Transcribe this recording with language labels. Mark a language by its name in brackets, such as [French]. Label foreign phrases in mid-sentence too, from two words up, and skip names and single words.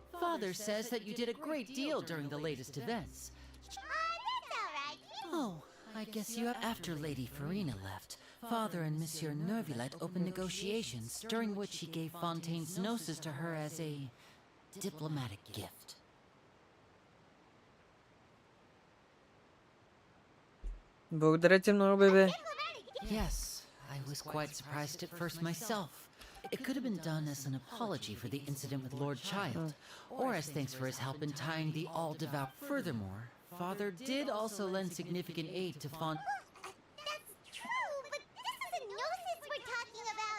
[English] Father says that you did a great deal during the latest events. Oh, I guess you have. After Lady Farina left, Father and Monsieur Nervillet opened negotiations, during which he gave Fontaine's gnosis to her as a diplomatic gift. [Bulgarian] Благодаря ти много, бебе. [English] Yes, I was quite surprised at first myself. It could have been done as an apology for the incident with Lord Child, or as thanks for his help in tying the all-devout. Furthermore, Father did also lend significant aid to That's true, but this is a gnosis we're talking about.